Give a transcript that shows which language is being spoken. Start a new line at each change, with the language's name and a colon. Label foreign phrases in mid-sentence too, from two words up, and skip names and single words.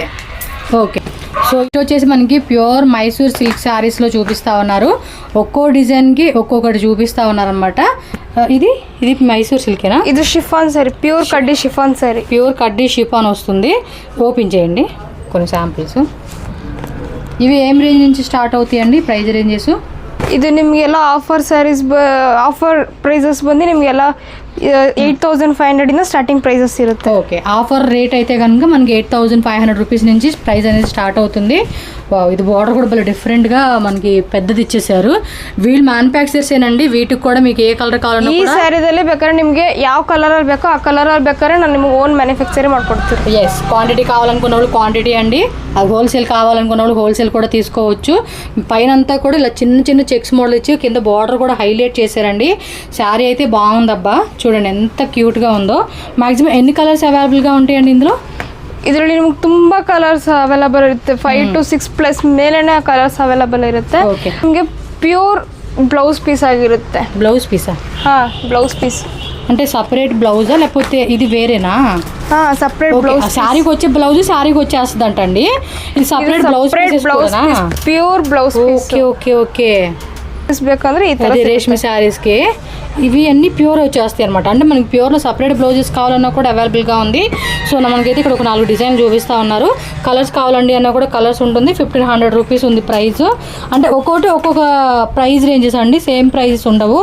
Telugu: ఓకే, సో ఇది వచ్చేసి మనకి
English: pure Mysore silk sarees
Telugu: చూపిస్తూ ఉన్నారు. ఒక్కో డిజైన్కి ఒక్కొక్కటి చూపిస్తూ ఉన్నారనమాట. ఇది మైసూర్ సిల్కేనా? ఇది
English: chiffon saree,
Telugu: ప్యూర్ కడ్డీ
English: chiffon saree.
Telugu: ప్యూర్ కడ్డీ షిఫాన్ వస్తుంది. ఓపెన్ చేయండి కొన్ని శాంపిల్స్. ఇవి ఏం రేంజ్ నుంచి స్టార్ట్ అవుతాయండి
English: price ranges?
Kannada: ಇದು ನಿಮಗೆಲ್ಲ
English: offer sarees offer prices
Kannada: ಬಂದು ನಿಮಗೆಲ್ಲ 8,500 ಇಂದ
English: starting prices
Kannada: ಇರುತ್ತೆ.
Telugu: ఓకే,
English: offer rate
Telugu: అయితే కనుక మనకి 8,500 రూపీస్ నుంచి ప్రైస్ అనేది స్టార్ట్ అవుతుంది. ఇది బార్డర్ కూడా భలే డిఫరెంట్గా మనకి పెద్దది ఇచ్చేసారు. వీళ్ళు మ్యానుఫ్యాక్చర్స్ ఏనండి, వీటికి కూడా మీకు ఏ కలర్ కావాలన్నా
Kannada: ಈ ಸ್ಯಾರಿದಲ್ಲಿ ಬೇಕಾದ್ರೆ ನಿಮಗೆ ಯಾವ ಕಲರಲ್ಲಿ ಬೇಕೋ ಆ ಕಲರಲ್ಲಿ ಬೇಕಾದ್ರೆ ನಾನು ನಿಮಗೆ
English: own manufacturing
Kannada: ಮಾಡ್ಕೊಡ್ತೀನಿ.
Telugu: ఎస్, క్వాంటిటీ కావాలనుకున్న వాళ్ళు క్వాంటిటీ అండి, అది హోల్సేల్ కావాలనుకున్న వాళ్ళు హోల్సేల్ కూడా తీసుకోవచ్చు. పైన అంతా కూడా ఇలా చిన్న చిన్న
English: checks model
Telugu: ఇచ్చి కింద బార్డర్ కూడా హైలైట్ చేశారండి. శారీ అయితే బాగుందబ్బా, చూడండి ఎంత క్యూట్గా ఉందో. మ్యాక్సిమం ఎన్ని
English: colours available
Telugu: ఉంటాయండి ఇందులో?
Kannada: ಇದರಲ್ಲಿ ನಿಮಗೆ ತುಂಬ
English: colours available
Kannada: ಇರುತ್ತೆ. 5 to 6+ ಮೇಲೇನೆ
English: colours available
Kannada: ಇರುತ್ತೆ. ನಿಮಗೆ
English: pure blouse piece
Kannada: ಆಗಿರುತ್ತೆ.
English: blouse piece? blouse piece
Telugu: అంటే సపరేట్ బ్లౌజా లేకపోతే ఇది వేరేనా?
English: separate blouse.
Telugu: శారీకి వచ్చే బ్లౌజ్ శారీకి వచ్చేస్తుంది అంటండి.
English: ఇది separate blouse piece, pure blouse. okay okay okay.
Kannada: ಬೇಕಂದ್ರೆ ಈ ತರ
Telugu: అది రేష్మి శారీస్కి ఇవి అన్నీ ప్యూర్ వచ్చేస్తాయి అనమాట. అంటే మనకి ప్యూర్లో
English: separate blouses
Telugu: కావాలన్నా కూడా అవైలబుల్గా ఉంది. సో మనకైతే ఇక్కడ ఒక 4 డిజైన్లు చూపిస్తూ ఉన్నారు. కలర్స్ కావాలండి అన్నా కూడా కలర్స్ ఉంటుంది. 1500 రూపీస్ ఉంది ప్రైస్. అంటే ఒక్కొక్కటి ఒక్కొక్క
English: price ranges
Telugu: అండి,
English: same prices
Telugu: ఉండవు.